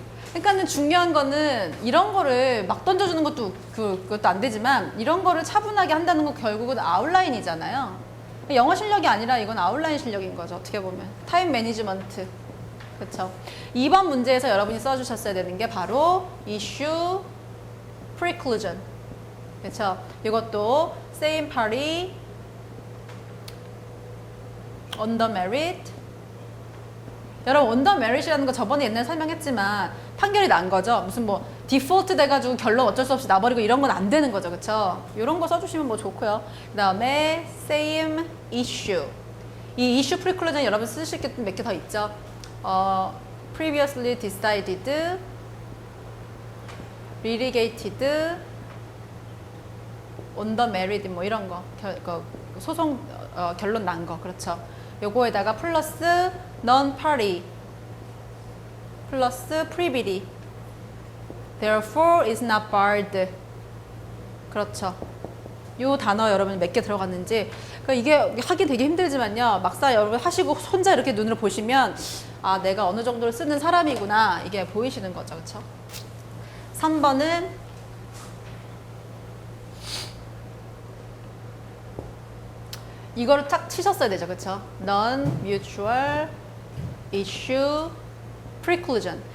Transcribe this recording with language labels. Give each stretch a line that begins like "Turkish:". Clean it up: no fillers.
Korean: 그러니까는 중요한 거는 이런 거를 막 던져주는 것도 그것도 안 되지만 이런 거를 차분하게 한다는 건 결국은 아웃라인이잖아요. 영어 실력이 아니라 이건 아웃라인 실력인 거죠. 어떻게 보면. 타임 매니지먼트. 그렇죠. 2번 문제에서 여러분이 써주셨어야 되는 게 바로 issue preclusion. 그렇죠.
English: 이것도 same party on the merit.
Korean: 여러분 on the merit이라는 거 저번에 옛날에 설명했지만 판결이 난 거죠. 무슨 뭐 디폴트 돼가지고 결론 어쩔 수 없이 나버리고 이런 건 안 되는 거죠. 그쵸? 이런 거 써주시면 뭐 좋고요. 그 다음에
English: same issue.
Korean: 이 issue preclusion 여러분 쓰실 게 몇 개 더 있죠.
English: previously decided, litigated, on the merit
Korean: 뭐 이런 거 소송 결론 난 거 그렇죠. 요거에다가 플러스 non-party 플러스 privity.
English: Therefore is not barred.
Korean: 그렇죠. 요 단어 여러분 몇 개 들어갔는지 그러니까 이게 하기 되게 힘들지만요. 막상 여러분 하시고 혼자 이렇게 눈으로 보시면 내가 어느 정도를 쓰는 사람이구나 이게 보이시는 거죠. 그렇죠? 3번은 이거를 딱 치셨어야 되죠. 그렇죠?
English: Non-mutual issue preclusion.